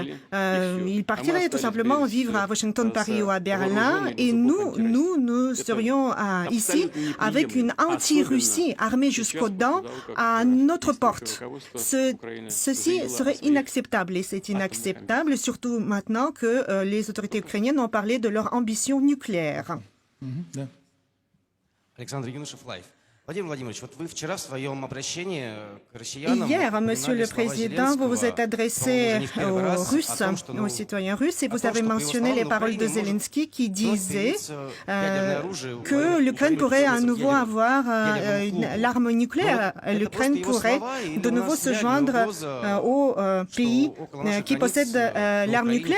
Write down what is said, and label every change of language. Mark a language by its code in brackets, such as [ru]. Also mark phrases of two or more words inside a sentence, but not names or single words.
[fr] Il partirait tout simplement vivre à Washington, Paris ou à Berlin, et nous serions ici avec une anti-Russie armée jusqu'aux dents à notre porte. Ceci serait inacceptable, et c'est inacceptable surtout maintenant que les autorités ukrainiennes ont parlé de leur ambition nucléaire. Alexandre Юношев, Live. [ru] Владимир Владимирович, вот вы вчера в своем обращении к россиянам... [fr] Hier, Monsieur le Président, vous vous êtes adressé aux Russes, aux citoyens russes, et vous avez mentionné les paroles de Zelensky qui disaient que l'Ukraine pourrait à nouveau avoir l'arme nucléaire. L'Ukraine pourrait de nouveau se joindre aux pays qui possèdent l'arme nucléaire.